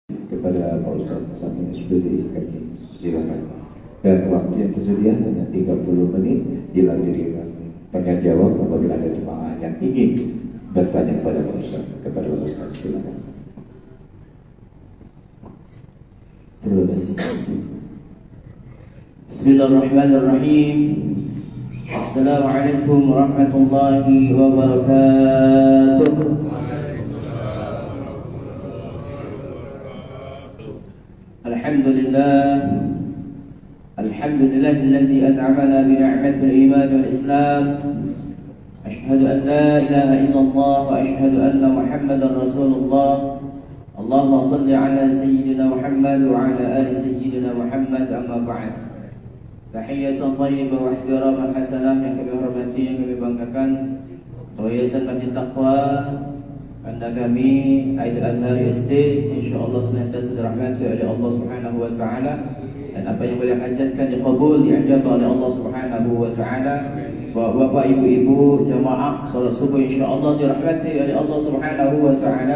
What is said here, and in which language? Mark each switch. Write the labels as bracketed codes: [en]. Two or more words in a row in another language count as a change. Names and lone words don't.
[id] kepada Pak Ustaz Samir Sudri kami silakan. Dan waktu yang tersedia hanya 30 menit, dilanjutkan tanya jawab apabila ada jemaah yang ingin bertanya kepada Pak Ustaz. Kepada Pak Ustaz silakan. Terima kasih. [ar] Bismillahirrahmanirrahim. السلام عليكم ورحمة الله وبركاته. Alhamdulillah. الحمد لله الذي أنعمنا بنعمة الإيمان والإسلام. أشهد أن لا إله إلا الله وأشهد أن محمدا رسول الله. اللهم صل على سيدنا محمد وعلى آل سيدنا محمد، أما بعد. تحية طيبة واحتراما حسنة [id] yang kami hormati, yang kami banggakan. Yayasan Masjid Taqwa anda kami Aidil Azhar SD insyaallah senantiasa dirahmati oleh Allah [ar] سبحانه وتعالى, [id] dan apa yang beliau hajatkan dikabul, diijabah oleh Allah [ar] سبحانه وتعالى. [id] Bapak ibu-ibu jamaah salat subuh insyaallah dirahmati oleh Allah [ar] سبحانه وتعالى.